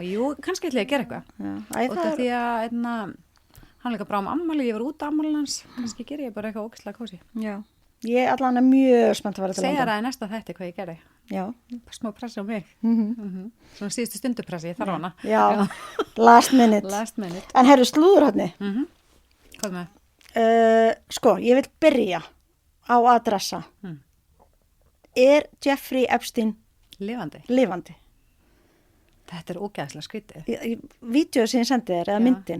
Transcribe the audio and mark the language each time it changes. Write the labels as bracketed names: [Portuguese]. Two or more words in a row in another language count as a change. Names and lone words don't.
[Icelandic] Jú, kannski ætla ég að gera eitthvað. Út af því að hann líka brá ammali, ég var út af ammali hans. Kannski ger ég bara eitthvað ógeðslega kósi. Já. Ég allan er mjög spennt að vera til London. Segja það í næsta þætti hvað ég gerði. Já. Smá pressi á mig. Mhm. Svona síðustu stundu pressi, ég þarf hana. Já, [English] last minute. Last minute. [Icelandic] En herru, slúðurhorni. Hvað með? Sko, ég vil byrja á adressa. Jeffrey Epstein Lifandi. lifandi? Þetta er ógeðslega skrítið. Vídeóið sem ég sendi þér, eða Já. myndin.